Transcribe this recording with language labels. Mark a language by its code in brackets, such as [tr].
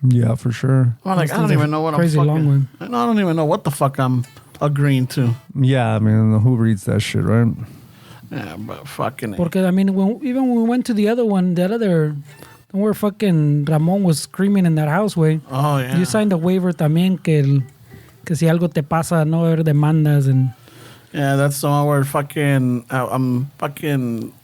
[en] Yeah, for sure. I'm like, I don't even know what I'm crazy fucking... long one. I don't even know what the fuck I'm agreeing to. Yeah, I mean, who reads that shit, right? Yeah, but fucking... [es] Porque, [en] I mean, when we went to the other one, where fucking Ramon was screaming in that house, way. Oh, yeah. You signed a waiver [es] también que si algo te pasa, no haber demandas [en] and... Yeah, that's the one where I'm fucking...